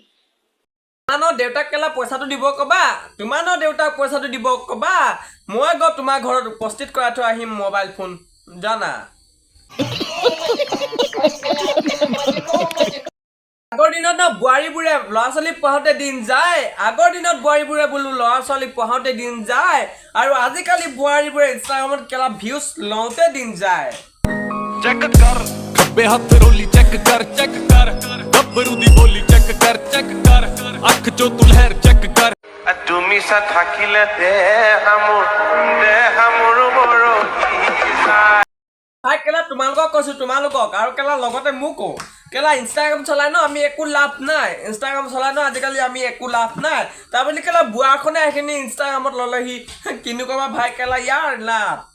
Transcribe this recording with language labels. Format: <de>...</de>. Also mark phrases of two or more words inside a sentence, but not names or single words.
<as>তোমানৰ দেউতাক কেলা পইচাটো দিব কবা তোমানৰ দেউতাক পইচাটো দিব কবা মই গৈ তোমাৰ ঘৰত উপস্থিত কৰাই থৈ আহিম মোবাইল ফোন জানা আগৰ দিনত ন বোৱাৰীবোৰে ল'ৰা ছোৱালী পঢ়াওঁতে দিন যায় আগৰ দিনত বোৱাৰীবোৰে বোলো ল'ৰা ছোৱালী পঢ়াওঁতে দিন যায় আৰু আজিকালি বোৱাৰীবোৰে ইনষ্টাগ্ৰামত কেলা ভিউজ লওঁতে দিন যায়</as> <pa>ਚੈੱਕ ਕਰ ਖੱਬੇ ਹੱਥ ਰੋਲੀ ਚੈੱਕ ਕਰ ਗੱਭਰੂ ਦੀ ਬੋਲੀ ਚੈੱਕ ਕਰ ਅੱਖ ਚੋਂ ਤੂੰ ਲਹਿਰ ਚੈੱਕ ਕਰ</pa> <as>তুমি সা থাকিলে দেহামোর বড় ভাই কেলা তোমালোকক কৈছো তোমালোকক আৰু কেলা লগতে মোকো কেলা ইনষ্টাগ্ৰাম চলাই ন আমি একো লাভ নাই ইনষ্টাগ্ৰাম চলাই ন আজিকালি আমি একো লাভ নাই তাৰ বুলি কেলা বুঢ়াখনে এইখিনি ইনষ্টাগ্ৰামত ল'লেহি কিনো কবা ভাই কেলা ইয়াৰ লাভ</as>